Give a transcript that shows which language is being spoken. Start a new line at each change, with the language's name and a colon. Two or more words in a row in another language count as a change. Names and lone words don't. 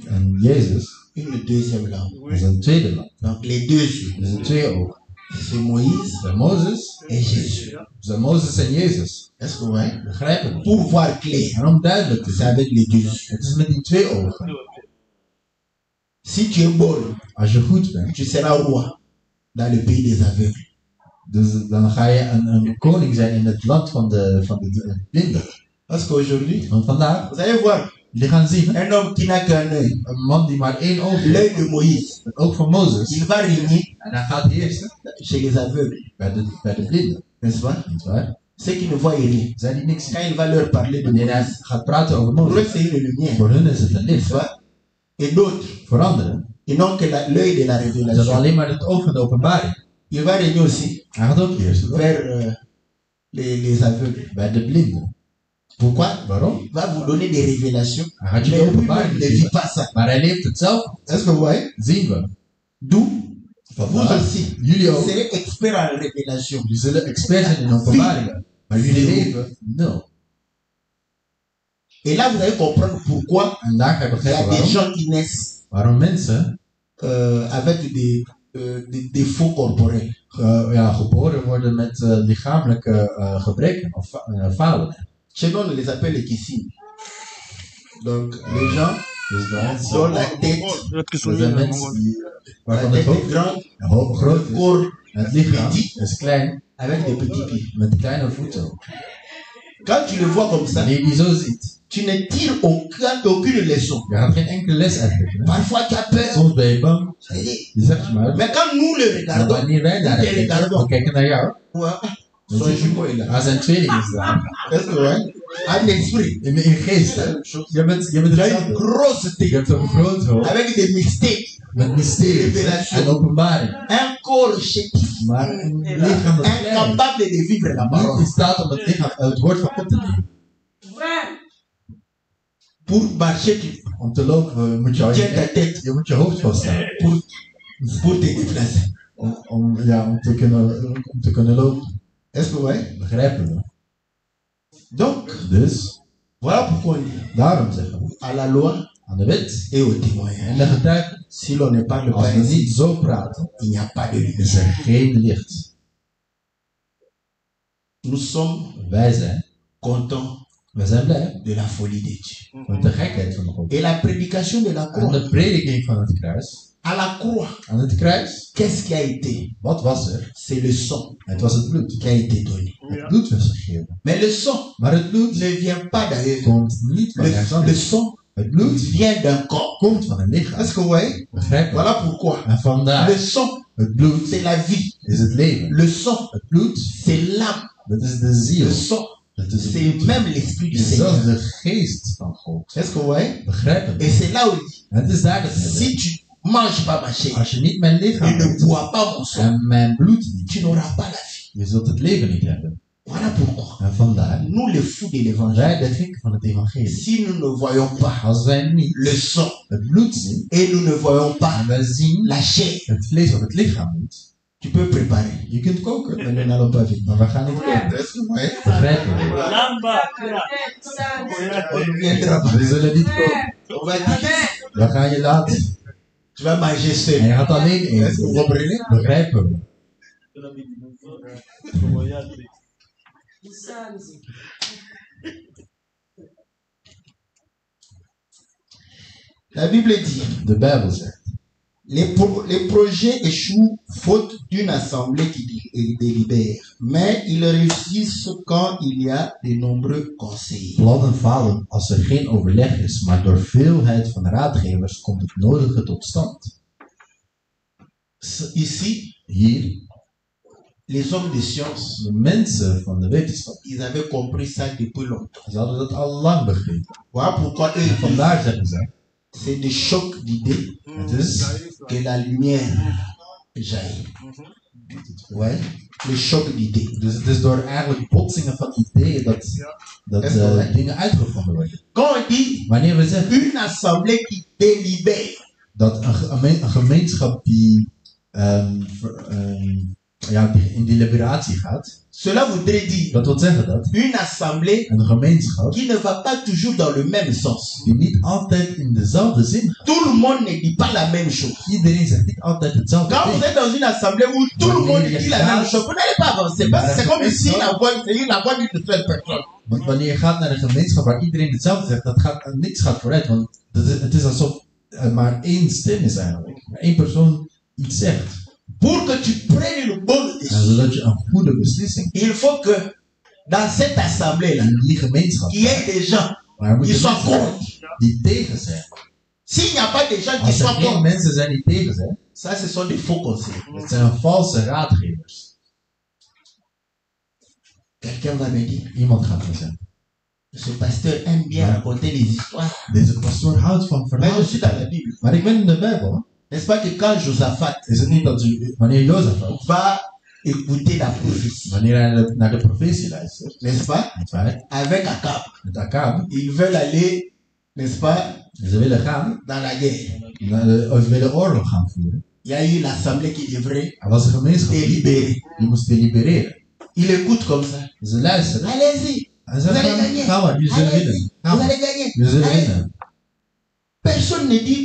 Dutch: En Jezus
French: une deuxième lampe.
Dutch: was een tweede lamp.
French: Donc les deux yeux,
Dutch: Dus een 2 ogen.
French: c'est Moïse
Dutch: Zijn Mozes,
French: et Jésus.
Dutch: zijn Mozes en Jezus.
French: Est-ce que vous voyez?
Dutch: Begrijpen we.
French: Pour voir clair,
Dutch: En om duidelijk te
French: c'est
Dutch: zijn,
French: avec les deux yeux.
Dutch: het is met die 2 ogen.
French: Si tu es bon,
Dutch: Als je goed bent,
French: tu seras roi dans le pays des aveugles.
Dutch: dus dan ga je een koning zijn in het land van de blinden.
French: Parce qu'aujourd'hui,
Dutch: Want vandaag,
French: vous allez voir,
Dutch: jullie gaan zien,
French: un homme qui n'a qu'un œil,
Dutch: een man die maar één oog heeft,
French: l'œil de Moïse,
Dutch: het oog van Mozes,
French: il va régner
Dutch: en hij gaat heersen
French: chez les aveugles,
Dutch: bij de blinden.
French: n'est-ce pas?
Dutch: Niet waar?
French: Ceux qui ne voient rien.
Dutch: Zij die niks zien.
French: Quand il va leur parler de
Dutch: Wanneer hij
French: Moïse,
Dutch: gaat praten over
French: pour eux
Dutch: Mozes,
French: c'est une lumière,
Dutch: voor hun is het een
French: n'est-ce
Dutch: licht.
French: pas? Et d'autres,
Dutch: Voor anderen,
French: ils n'ont que l'œil de la
Dutch: dat is
French: révélation.
Dutch: alleen maar het oog van de openbaring.
French: Il va régner aussi
Dutch: Hij gaat ook heersen hoor.
French: vers les aveugles.
Dutch: Bij de blinden.
French: Pourquoi?
Dutch: Waarom?
French: Il va vous donner des révélations.
Dutch: Hij gaat je
French: Mais
Dutch: de
French: lui-même
Dutch: openbaring
French: ne vit
Dutch: geven.
French: pas ça.
Dutch: Maar hij leeft het zelf.
French: Est-ce que vous voyez?
Dutch: Zien we.
French: D'où vous
Dutch: Vandaar,
French: aussi,
Dutch: jullie
French: vous
Dutch: ook.
French: serez experts en révélation.
Dutch: Jullie zullen expert zijn in openbaringen. Maar jullie leven nul.
French: Et là, vous allez comprendre pourquoi
Dutch: En daar ga je
French: il y a
Dutch: begrijpen
French: des
Dutch: waarom.
French: gens qui naissent
Dutch: Waarom mensen
French: avec des défauts corporels.
Dutch: geboren worden met lichamelijke gebreken of falen.
French: Chez nous, on les appelle les kissines. Donc, les gens
Dutch: Dus bij ons
French: dont la tête,
Dutch: er zijn mensen die,
French: la
Dutch: waarvan het
French: tête est
Dutch: hoofd
French: grande,
Dutch: groot
French: le
Dutch: is.
French: corps
Dutch: Het lichaam is klein
French: avec des petits pieds.
Dutch: met kleine voeten.
French: Quand tu le vois comme ça,
Dutch: Wanneer je die zo ziet,
French: tu ne tires aucune leçon.
Dutch: je gaat geen enkele les uitleggen.
French: Parfois, tu as peur.
Dutch: Soms ben je bang,
French: Mais
Dutch: je zegt je maar.
French: quand nous le
Dutch: Maar
French: regardons,
Dutch: wanneer wij daar
French: nous te regardons.
Dutch: we kijken naar jou,
French: Son jumeau est là.
Dutch: hij zijn tweeling is daar.
French: Est-ce que ouais? Un esprit.
Dutch: In geest, hè. Je bent
French: Tu as une
Dutch: hetzelfde.
French: grosse
Dutch: Je
French: tête
Dutch: hebt een groot hoofd
French: avec des mystères.
Dutch: met mysterie en openbaring.
French: Un corps chétif.
Dutch: Maar een lichaam dat klein is.
French: Incapable de vivre la
Dutch: Niet
French: parole.
Dutch: in staat om het woord van God te leven.
French: Pour marcher, tu
Dutch: Om te lopen moet je
French: tiens ta tête
Dutch: je moet je hoofd vasthouden.
French: pour te déplacer.
Dutch: Om te kunnen lopen.
French: Est-ce que ouais?
Dutch: Begrijpen we.
French: Donc,
Dutch: Dus,
French: voilà pourquoi on dit
Dutch: daarom zeggen we.
French: à la loi
Dutch: Aan de wet
French: et au
Dutch: en
French: témoignage.
Dutch: de getuigen.
French: Si l'on ne parle
Dutch: Als
French: pas
Dutch: we
French: ainsi,
Dutch: niet zo praten,
French: il n'y a pas de
Dutch: is
French: lumière.
Dutch: er geen licht.
French: Nous sommes
Dutch: Wij zijn,
French: contents
Dutch: we zijn blij
French: de la folie de Dieu.
Dutch: met de gekheid van God.
French: Et la prédication de la
Dutch: Aan
French: croix.
Dutch: de prediking van het kruis.
French: À la croix,
Dutch: Aan het kruis,
French: qu'est-ce qui a été?
Dutch: wat was er?
French: C'est le sang
Dutch: Het was het bloed.
French: qui a été donné.
Dutch: Het bloed was gegeven.
French: Mais le sang
Dutch: Maar het bloed
French: ne vient pas d'ailleurs.
Dutch: komt niet van ergens
French: Le
Dutch: anders.
French: sang
Dutch: Het bloed
French: vient d'un corps.
Dutch: komt van een lichaam.
French: Est-ce que vous voyez?
Dutch: Begrijp je?
French: Voilà pourquoi.
Dutch: En vandaar,
French: Le sang,
Dutch: het bloed
French: c'est la vie.
Dutch: is het leven.
French: Le sang,
Dutch: Het bloed,
French: c'est l'âme.
Dutch: dat is de ziel.
French: Le sang,
Dutch: Dat is het
French: c'est
Dutch: bloed.
French: même l'esprit du
Dutch: Het is zelfs
French: Seigneur.
Dutch: de geest van God.
French: Est-ce que vous voyez?
Dutch: Begrijp je?
French: Et c'est là où il dit,
Dutch: En het is daar dat het
French: si tu manges pas ma chair
Dutch: als je niet mijn
French: et
Dutch: lichaam
French: ne
Dutch: eet
French: bois pas mon sang,
Dutch: en mijn bloed niet,
French: tu n'auras pas la vie.
Dutch: je zult het leven niet hebben.
French: Voilà pourquoi.
Dutch: En vandaar,
French: Nous, les fous de l'évangile,
Dutch: wij de gek van het evangelie.
French: si nous ne voyons pas
Dutch: Als wij niet
French: le sang
Dutch: het bloed zien
French: et nous ne voyons pas
Dutch: en wij zien
French: la chair,
Dutch: het vlees of het lichaam niet,
French: tu peux préparer.
Dutch: je kunt koken,
French: Mais nous n'allons pas vivre.
Dutch: maar we gaan niet koken.
French: Est-ce que vous voyez?
Dutch: Begrijpen we?
French: On ne viendra pas.
Dutch: We zullen niet koken.
French: On va dire,
Dutch: We gaan je laten.
French: tu vas manger
Dutch: En
French: seul.
Dutch: je gaat alleen
French: Est-ce que vous
Dutch: eten.
French: comprenez?
Dutch: Begrijpen we?
French: La Bible dit,
Dutch: De Bijbel zegt,
French: les projets échouent faute d'une assemblée qui délibère, mais ils réussissent quand il y a de nombreux conseillers.
Dutch: plannen falen als er geen overleg is, maar door veelheid van raadgevers komt het nodige tot stand.
French: Ici,
Dutch: Hier,
French: les hommes de science,
Dutch: de mensen van de wetenschap,
French: ils avaient compris ça depuis longtemps.
Dutch: ze hadden dat al lang begrepen.
French: Voilà pourquoi eux,
Dutch: En vandaar zeggen ze,
French: c'est des chocs d'idées
Dutch: het is
French: que la lumière jaillit. Ouais, le choc d'idées.
Dutch: Dus het is door eigenlijk botsingen van ideeën dat dingen uitgevonden worden.
French: Quand on dit
Dutch: Wanneer we zeggen
French: une assemblée qui délibère,
Dutch: dat een gemeenschap die in deliberatie gaat,
French: cela voudrait dire
Dutch: dat wil zeggen dat
French: une assemblée
Dutch: een gemeenschap
French: qui ne va pas toujours dans le même sens.
Dutch: die niet altijd in dezelfde zin gaat.
French: Tout le monde ne dit pas la même chose.
Dutch: Iedereen zegt niet altijd hetzelfde
French: Quand vous
Dutch: ding.
French: êtes dans une assemblée où tout le monde dit la même chose, vous n'allez pas avancer. Parce que c'est comme si la voix d'une seule personne.
Dutch: Want wanneer je gaat naar een gemeenschap waar iedereen hetzelfde zegt, niks gaat vooruit. Want het is alsof maar één stem is eigenlijk. Maar één persoon iets zegt.
French: Pour que tu prennes une bonne
Dutch: En
French: décision,
Dutch: zodat je een goede beslissing
French: il faut que dans cette assemblée-là,
Dutch: in die gemeenschap
French: il y ait des gens
Dutch: maar er
French: qui
Dutch: moeten
French: sont
Dutch: mensen
French: contre.
Dutch: die tegen zijn.
French: S'il n'y a pas des gens qui
Dutch: Als er
French: sont
Dutch: geen
French: contre,
Dutch: mensen zijn die tegen zijn,
French: ça ce sont des faux conseils.
Dutch: dat zijn valse raadgevers.
French: Quelqu'un va me dire,
Dutch: Iemand gaat me zeggen.
French: ce pasteur aime bien raconter des histoires.
Dutch: Deze pastoor houdt van
French: Mais
Dutch: verhalen.
French: je suis dans la Bible.
Dutch: Maar ik ben in de Bijbel.
French: N'est-ce pas que quand Josaphat
Dutch: Is het niet dat wanneer Jozefat,
French: va écouter la prophétie,
Dutch: wanneer hij naar de profetie luistert,
French: n'est-ce pas,
Dutch: met wij,
French: avec Akab,
Dutch: met Akab,
French: ils veulent aller, n'est-ce pas,
Dutch: en ze willen gaan,
French: dans la guerre.
Dutch: of ze willen oorlog gaan voeren.
French: Il y a eu l'assemblée qui devrait
Dutch: Er was een gemeenschap
French: délibérer.
Dutch: die moest delibereren.
French: Il écoute comme ça.
Dutch: Ze luisteren
French: Allez-y,
Dutch: en ze
French: vous allez
Dutch: gaan,
French: gagner.
Dutch: ga maar, jullie zullen
French: Allez-y,
Dutch: winnen. Ga
French: vous
Dutch: maar,
French: allez gagner.
Dutch: jullie zullen
French: Allez-y.
Dutch: winnen.
French: Personne ne dit